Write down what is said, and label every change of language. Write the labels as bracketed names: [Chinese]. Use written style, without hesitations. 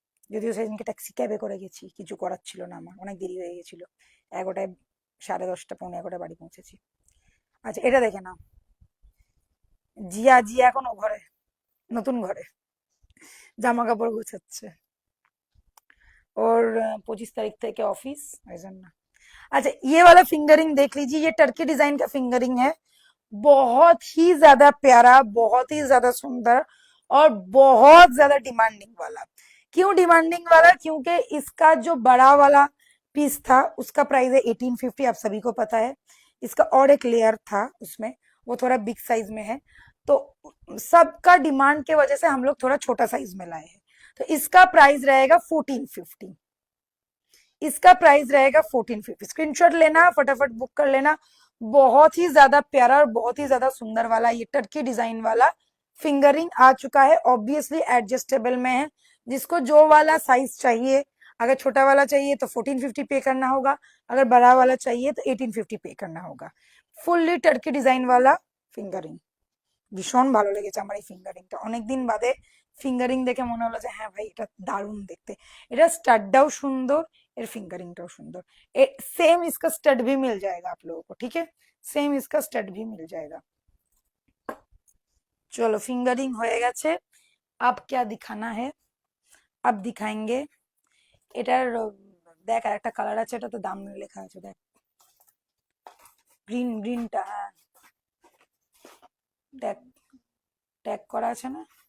[Bangla] যদিও সেদিনকে ট্যাক্সি ক্যাবে করে গেছি, কিছু করার ছিল না, আমার অনেক দেরি হয়ে গেছিল, 11টায় 10:30 পৌনে 11টায় বাড়ি পৌঁছেছি। আচ্ছা, এটা দেখে নাও। জিয়া জিয়া এখন ও ঘরে, নতুন ঘরে জামা কাপড় গোছাচ্ছে। और 25 तारीख থেকে ऑफिस, ওই জন্য। [Hindi] अच्छा, ये वाला फिंगरिंग देख लीजिए, ये टर्की डिजाइन का फिंगरिंग है। बहुत ही ज्यादा प्यारा, बहुत ही ज्यादा सुंदर, और बहुत ज्यादा डिमांडिंग वाला। क्यों डिमांडिंग वाला? क्योंकि इसका जो बड़ा वाला पीस था उसका प्राइस है 1850, आप सभी को पता है। इसका और एक लेयर था उसमें, वो थोड़ा बिग साइज में है, तो सबका डिमांड के वजह से हम लोग थोड़ा छोटा साइज में लाए हैं। तो इसका प्राइस रहेगा 1450। इसका प्राइस रहेगा 1450। स्क्रीनशॉट लेना, फटाफट बुक कर लेना। बहुत ही ज्यादा प्यारा और बहुत ही ज्यादा सुंदर वाला ये टर्की डिजाइन वाला फिंगरिंग आ चुका है। ऑब्वियसली एडजस्टेबल में है, जिसको जो वाला साइज चाहिए, अगर छोटा वाला चाहिए तो 1450 पे करना होगा, अगर बड़ा वाला चाहिए तो 1850 पे करना होगा। [Bangla] ফুললি টার্কি ডিজাইন वाला ফিঙ্গারিং, ভীষণ ভালো লেগেছে আমার এই ফিঙ্গারিংটা। অনেকদিন বাদে ফিঙ্গারিং দেখে মনে হলো যে হ্যাঁ ভাই, এটা দারুণ দেখতে। এটা স্টাডটাও সুন্দর, এর फिंगरिंगটাও সুন্দর। [Hindi] सेम इसका स्टड भी मिल जाएगा आप लोगों को, ठीक है, सेम इसका स्टड भी मिल जाएगा। चलो, फिंगरिंग [Bangla] হয়ে গেছে। [Hindi] अब क्या दिखाना है? अब दिखाएंगे [Bangla] এটার দেখ, আর একটা কালার আছে, এটা তো দাম লেখা আছে, দেখ গ্রিন, গ্রিনটা, হ্যাঁ দেখ, ট্যাগ করা আছে না?